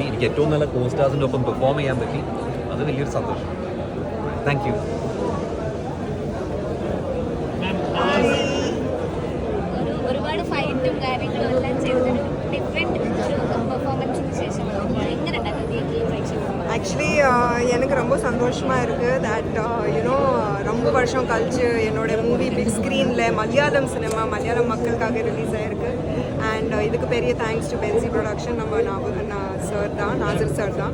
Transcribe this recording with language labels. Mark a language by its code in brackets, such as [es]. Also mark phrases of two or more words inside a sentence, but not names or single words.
[ml] എനിക്ക് ഏറ്റവും നല്ല കോസ്റ്റാസിൻ്റെ ഒപ്പം പെർഫോം ചെയ്യാൻ പറ്റി. അത് വലിയൊരു സന്തോഷം. [en] thank you. [ml] ഒരുപാട് ഫൈറ്റും കാര്യങ്ങളും എല്ലാം ചെയ്തിട്ട് [en] different performance [ml] ശേഷം എങ്ങനെ [ta] ஆக்சுவலி எனக்கு ரொம்ப சந்தோஷமாக இருக்குது தட் ரொம்ப வருஷம் கழிச்சு என்னோட [en] movie big screen [ta] மலையாளம் சினிமா மலையாளம் மக்களுக்காக ரிலீஸ் ஆகிருக்கு. அண்ட் இதுக்கு பெரிய [en] thanks to [ta] பென்சி ப்ரொடக்ஷன், நம்ம சார் தான், நாசர் சார் தான்.